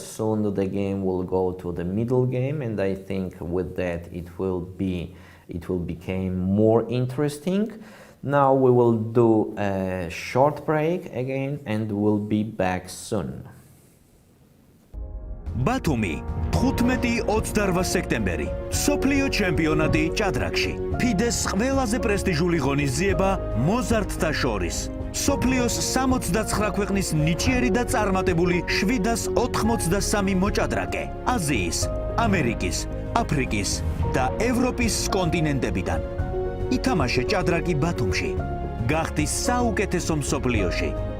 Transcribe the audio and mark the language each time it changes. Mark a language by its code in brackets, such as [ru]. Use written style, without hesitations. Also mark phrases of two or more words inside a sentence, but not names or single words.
[en] Soon the game will go to the middle game, and I think with that it will become more interesting. Now we will do a short break again, and we'll be back soon. [ka] ბათუმი 15-28 სექტემბერი სოფლიო ჩემპიონატი ჭადრაკში FIDE-ს ყველაზე პრესტიჟული ღონისძიება მოზარდთა შორის სოფლიოს 69 ქვეყნის ნიჭიერი და წარმატებული 783 მოჭადრაკე აზიის, ამერიკის, აფრიკის და ევროპის კონტინენტებიდან ითამაშე ჭადრაკი ბათუმში გახდი საუკეთესო მსოფლიოში